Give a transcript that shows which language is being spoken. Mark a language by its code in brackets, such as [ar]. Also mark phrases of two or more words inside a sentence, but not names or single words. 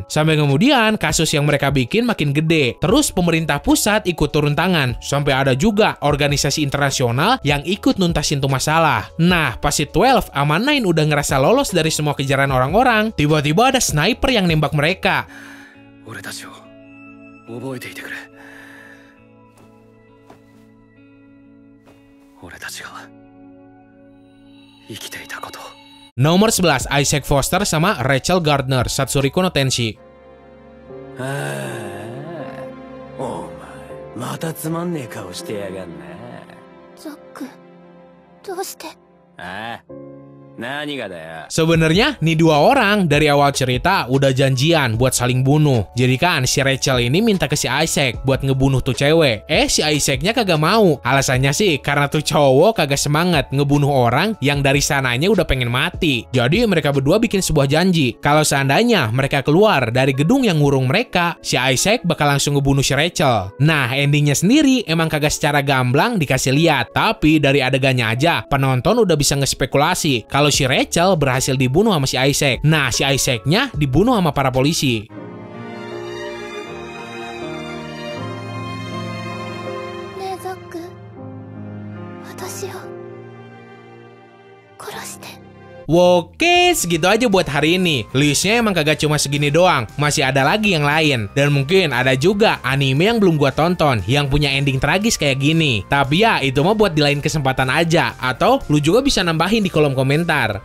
[id] Sampai kemudian kasus yang mereka bikin makin gede. Terus pemerintah pusat ikut turun tangan. Sampai ada juga organisasi internasional yang ikut nuntasin tuh masalah. Nah, pas si 12 ama 9 udah ngerasa lolos dari semua kejaran orang-orang, tiba-tiba ada sniper yang nembak mereka. [ja] 俺たちを覚えていてくれ。俺たちが生きていたこと。 [id] Nomor 11, Isaac Foster sama Rachel Gardner, Satsuriko no Tenshi. [ja] ああ、お前またつまんねえ顔してやがんな。ザック、どうして？ああ、 何がだよ。 [id] Sebenarnya nih dua orang dari awal cerita udah janjian buat saling bunuh. Jadi kan si Rachel ini minta ke si Isaac buat ngebunuh tuh cewek. Si Isaacnya kagak mau. Alasannya sih karena tuh cowok kagak semangat ngebunuh orang yang dari sananya udah pengen mati. Jadi mereka berdua bikin sebuah janji. Kalau seandainya mereka keluar dari gedung yang ngurung mereka, si Isaac bakal langsung ngebunuh si Rachel. Nah, endingnya sendiri emang kagak secara gamblang dikasih lihat. Tapi dari adegannya aja, penonton udah bisa ngespekulasi kalau si Rachel berhasil dibunuh sama si Isaac. Nah, si Isaacnya dibunuh sama para polisi. [ja] ねえザック、私を殺して。 [id] Oke, segitu aja buat hari ini. Listnya emang kagak cuma segini doang, masih ada lagi yang lain. Dan mungkin ada juga anime yang belum gua tonton, yang punya ending tragis kayak gini. Tapi ya, itu mah buat di lain kesempatan aja. Atau lu juga bisa nambahin di kolom komentar.